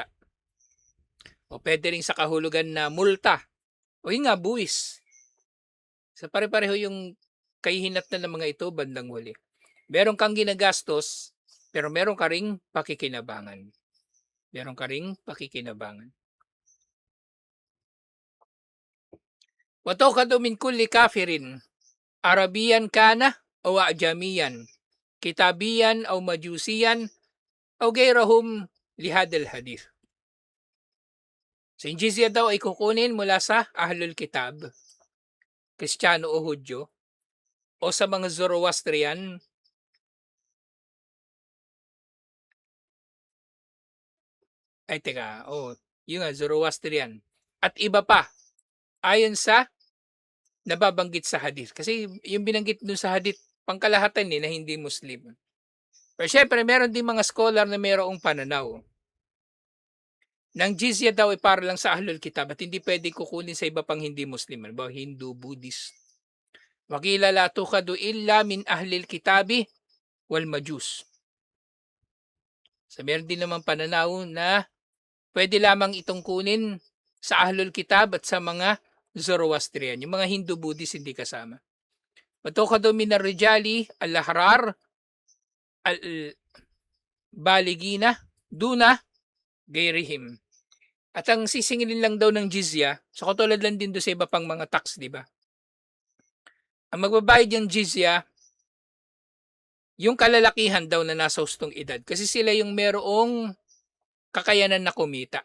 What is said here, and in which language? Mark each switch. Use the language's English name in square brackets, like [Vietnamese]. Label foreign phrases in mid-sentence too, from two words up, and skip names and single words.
[Filipino] O pwede rin sa kahulugan na multa. O yun nga, buwis. Sa pare-pareho yung kahihinatnan ng mga ito bandang huli. Meron kang ginagastos, pero meron ka ring pakikinabangan. Meron ka ring pakikinabangan. [Arabic] وتؤخذ من كل كافر، عربيا كان أو عجميا، كتابيا أو مجوسيا، أو غيرهم لهذا الحديث. [Filipino] So yung jizya daw ay kukunin mula sa [Arabic] أهل الكتاب, [Filipino] Kristiyano o Hudyo, o sa mga Zoroastrian, Ay teka, yun nga Zoroastrian at iba pa ayon sa nababanggit sa hadith. Kasi yung binanggit dun sa hadith pangkalahatan, na hindi Muslim. Pero siyempre meron din mga scholar na mayroong pananaw ng jizya daw ay para lang sa [Arabic] أهل الكتاب [Filipino] at hindi puwedeng kukunin sa iba pang hindi Muslim, halimbawa Hindu, Buddhist. [Arabic] وقيل لا تؤخذ إلا من أهل الكتاب والمجوس. [Filipino] So meron din namang pananaw na puwede lamang itong kunin sa [Arabic] أهل الكتاب [Filipino] at sa mga Zoroastrian, yung mga Hindu, Buddhist hindi kasama. [Arabic] وتؤخذ من الرجال الأحرار البالغين دون غيرهم. [Filipino] At ang sisingilin lang daw ng jizya, so katulad lang din doon sa iba pang mga tax, di ba? Ang magbabayad yung jizya, yung kalalakihan daw na nasa hustong edad. Kasi sila yung merong kakayanan na kumita.